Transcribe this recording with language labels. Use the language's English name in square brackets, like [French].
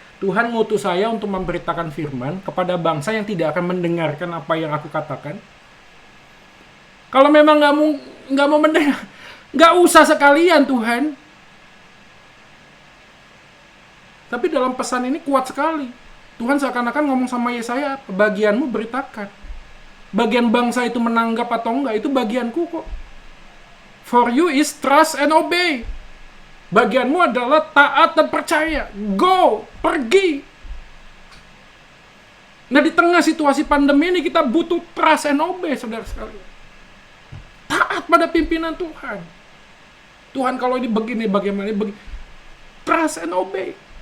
[Indonesian] Tuhan ngutus saya untuk memberitakan firman kepada bangsa yang tidak akan mendengarkan apa yang aku katakan. Kalau memang nggak mau mendengar, Nggak usah sekalian Tuhan. Tapi dalam pesan ini kuat sekali. Tuhan seakan-akan ngomong sama Yesaya, bagianmu beritakan. Bagian bangsa itu menanggap atau enggak, itu bagianku kok. [English] For you is trust and obey. [Indonesian] Bagianmu adalah taat dan percaya. Go, pergi. Nah, di tengah situasi pandemi ini kita butuh [English] trust and obey, [Indonesian] saudara sekalian. Taat pada pimpinan Tuhan. Tuhan kalau ini begini, bagaimana begini. [English] Trust and obey.